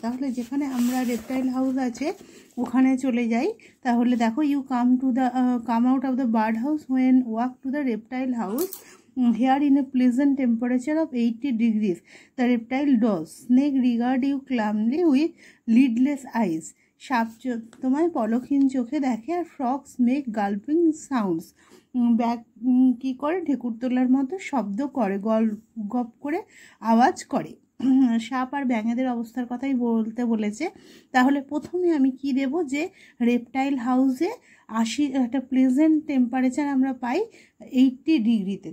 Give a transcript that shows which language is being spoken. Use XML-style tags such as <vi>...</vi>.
<bn>তাহলে যেখানে আমরা রেপটাইল হাউস আছে ওখানে চলে যাই। তাহলে দেখো</bn> <en>You come out of the bird house when walk to the reptile house here in a pleasant temperature of 80 degrees. The reptile does. Snake regard you calmly with lidless eyes.</en> <bn>সাপ তোমায় পলকহীন চোখে দেখে। আর</bn> <en>frogs make gulping sounds,</en> <bn>ব্যাগ কী করে ঢেকুর তোলার মতো শব্দ করে, গপ করে আওয়াজ করে। সাপ আর ব্যাঙেদের অবস্থার কথাই বলতে বলেছে। তাহলে প্রথমে আমি কি দেব, যে রেপটাইল হাউসে 80 একটা প্লেজেন্ট টেম্পারেচার আমরা পাই 80 ডিগ্রিতে।</bn>